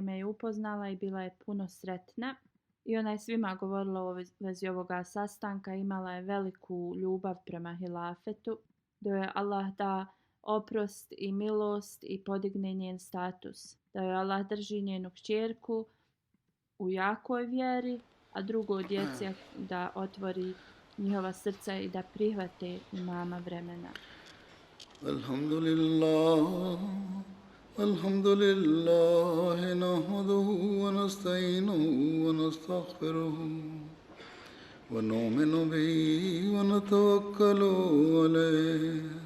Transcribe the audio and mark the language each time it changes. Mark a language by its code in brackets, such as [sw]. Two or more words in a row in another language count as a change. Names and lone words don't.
[bs] me je upoznala i bila je puno sretna. I ona je svima govorila o vezi ovoga sastanka, imala je veliku ljubav prema hilafetu, da je Allah da oprost i milost i podigne njen status. Da je Allah drži njenu kćerku u jakoj vjeri, a drugo djece da otvori njihova srca i da prihvate imama vremena. Alhamdulillah. [ar] الحمد لله نحمده ونستعينه ونستغفره ونؤمن به ونتوكل عليه